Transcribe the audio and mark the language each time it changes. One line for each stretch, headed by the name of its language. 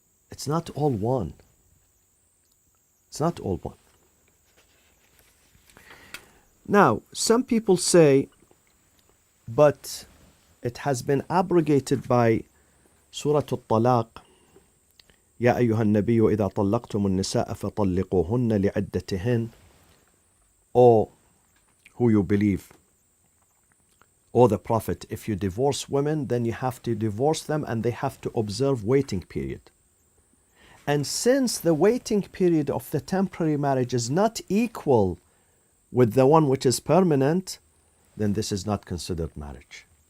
English: It's not all one. It's not all one. Now, some people say, but it has been abrogated by Surah Al-Talaq.
Arabic: يا أيها النبي إذا طلقتم النساء فطلقوهن لعدتهن.
English: Or who you believe, or the Prophet, if you divorce women, then you have to divorce them and they have to observe waiting period. And since the waiting period of the temporary marriage is not equal with the one which is permanent, then this is not considered marriage.